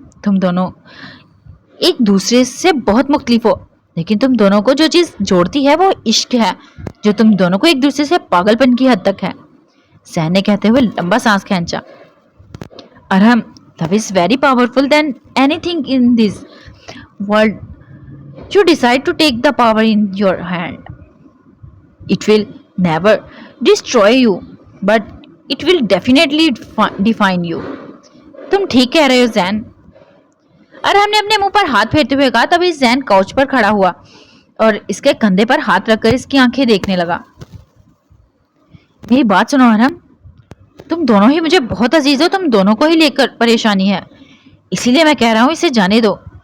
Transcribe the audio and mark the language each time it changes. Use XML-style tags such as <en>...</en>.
<hi>तुम दोनों एक दूसरे से बहुत मुख्तलिफ हो, लेकिन तुम दोनों को जो चीज़ जोड़ती है वो इश्क है, जो तुम दोनों को एक दूसरे से पागलपन की हद तक है। जैन ने कहते हुए लंबा सांस खींचा। Arham,</hi> <en>Love is very powerful than anything in this world. You decide to take the power in your hand. It will never destroy you, but it will definitely define you.</en> <hi>तुम ठीक कह रहे हो जैन। अरहम ने अपने मुंह पर हाथ फेरते हुए कहा। तभी जैन काउच पर खड़ा हुआ और इसके कंधे पर हाथ रखकर इसकी आंखें देखने लगा। मेरी बात सुनो अरहम, तुम दोनों ही मुझे बहुत अजीज हो, तुम दोनों को ही लेकर परेशानी है, इसीलिए मैं कह रहा हूँ इसे जाने दो।</hi>